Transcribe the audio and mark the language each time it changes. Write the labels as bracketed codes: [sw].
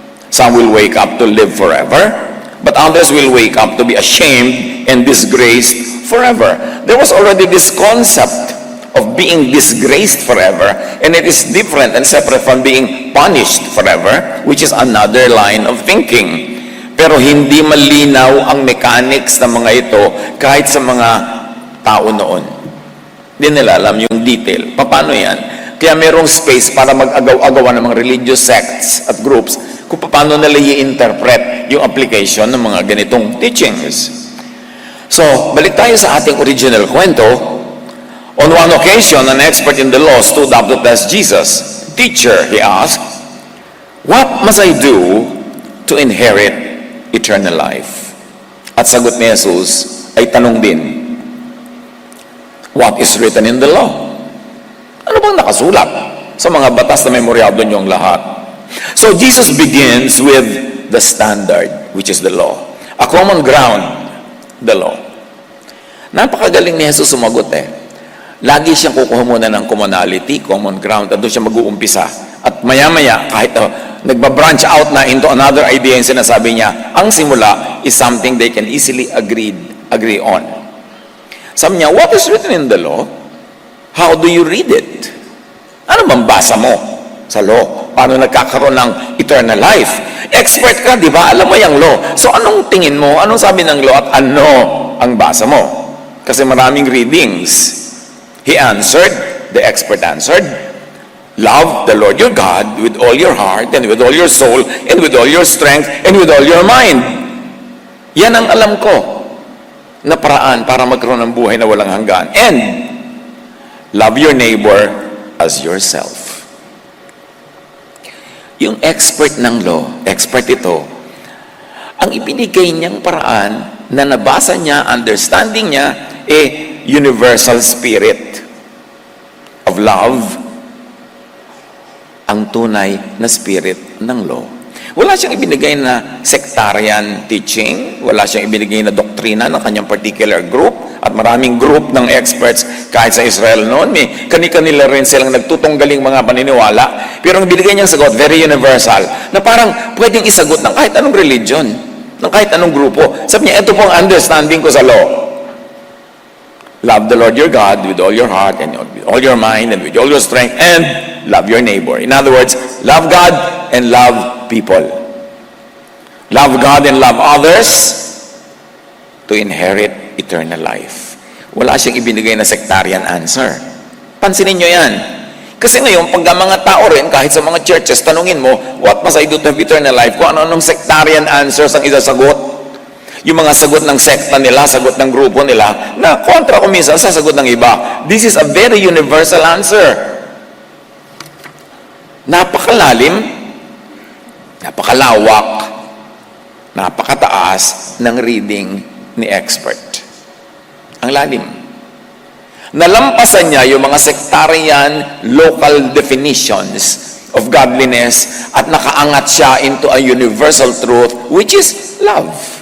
[en] Some will wake up to live forever, but others will wake up to be ashamed and disgraced forever. There was already this concept of being disgraced forever, and it is different and separate from being punished forever, which is another line of thinking. [tl] Pero hindi malinaw ang mechanics ng mga ito kahit sa mga tao noon. Hindi nila alam yung detail. Paano yan? Kaya merong space para mag-agaw-agawan ng mga religious sects at groups kung paano nila i-interpret yung application ng mga ganitong teachings. So, balik tayo sa ating original kwento. [en] On one occasion, an expert in the law stood up to test Jesus. Teacher, he asked, what must I do to inherit eternal life? [tl] At sagot ni Jesus ay tanong din, [en] what is written in the law? [tl] Ano bang nakasulat sa mga batas na memoryado niyong lahat? [en] So Jesus begins with the standard, which is the law. A common ground, the law. [tl] Napakagaling ni Jesus sumagot Lagi siyang kukuha muna ng commonality, common ground, at doon siya mag-uumpisa. At maya-maya, kahit nagbabranch out na into another idea, yung sinasabi niya, ang simula is [en] something they can easily agree on. [tl] Sabi niya, [en] what is written in the law? How do you read it? [tl] Ano bang basa mo sa [en] law? [tl] Paano nagkakaroon ng eternal life? Expert ka, di ba? Alam mo yung law. So anong tingin mo? Anong sabi ng law at ano ang basa mo? Kasi maraming readings. [en] He answered, the expert answered, love the Lord your God with all your heart and with all your soul and with all your strength and with all your mind. [tl] Yan ang alam ko na paraan para magkaroon ng buhay na walang hanggan. [en] And love your neighbor as yourself. [tl] Yung expert ng law, expert ito, ang ibinigay niyang paraan na nabasa niya, understanding niya, [en] universal spirit of love, [tl] ang tunay na spirit ng law. Wala siyang ibinigay na sectarian teaching, wala siyang ibinigay na doktrina ng kanyang particular group, at maraming group ng experts kahit sa Israel noon, may kani-kanila rin silang nagtutunggaling mga paniniwala, pero ang binigay niyang sagot, very universal, na parang pwedeng isagot ng kahit anong religion, ng kahit anong grupo. Sabi niya, ito po ang understanding ko sa law. [en] Love the Lord your God with all your heart and with all your mind and with all your strength, and love your neighbor. In other words, love God and love people. Love God and love others to inherit eternal life. [tl] Wala siyang ibinigay na sectarian answer. Pansinin nyo yan. Kasi ngayon, pag ang mga tao rin, kahit sa mga churches, tanungin mo, [en] what must I do to have eternal life? [tl] Kung ano-anong sectarian answers ang isasagot. Yung mga sagot ng sekta nila, sagot ng grupo nila, na kontra ko minsan sa sagot ng iba. [en] This is a very universal answer. [tl] Napakalalim, napakalawak, Napakataas ng reading ni expert. Ang lalim. Nalampasan niya yung mga [en] sectarian local definitions of godliness [tl] at nakaangat siya [en] into a universal truth which is love.